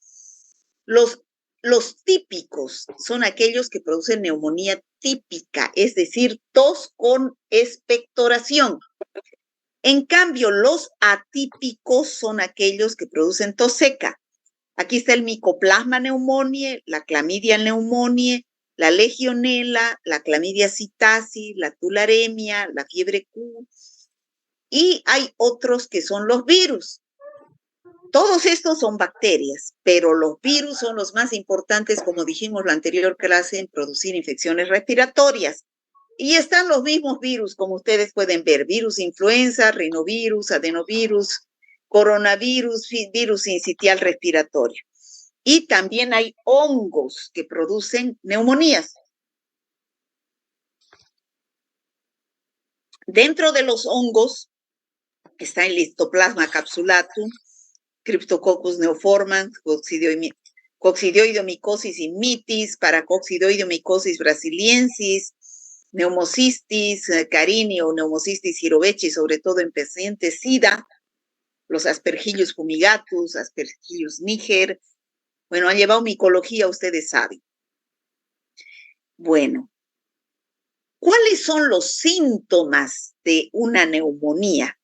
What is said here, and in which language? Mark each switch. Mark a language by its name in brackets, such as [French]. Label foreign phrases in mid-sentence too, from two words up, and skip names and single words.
[Spanish] Los típicos son aquellos que producen neumonía típica, es decir, tos con expectoración. En cambio, los atípicos son aquellos que producen tos seca. Aquí está el Mycoplasma pneumoniae, la Chlamydia pneumoniae, la Legionella, la Chlamydia psittaci, la tularemia, la fiebre Q. Y hay otros que son los virus. Todos estos son bacterias, pero los virus son los más importantes, como dijimos la anterior clase, en producir infecciones respiratorias. Y están los mismos virus, como ustedes pueden ver, virus influenza, rinovirus, adenovirus, coronavirus, virus sincitial respiratorio. Y también hay hongos que producen neumonías. Dentro de los hongos está el Histoplasma capsulatum, Cryptococcus neoformans, Coccidioidomycosis immitis, Paracoccidioidomycosis brasiliensis, Pneumocystis carini o Pneumocystis jirovecii, sobre todo en pacientes SIDA, los Aspergillus fumigatus, Aspergillus niger. Bueno, han llevado micología, ustedes saben. Bueno, ¿cuáles son los síntomas de una neumonía?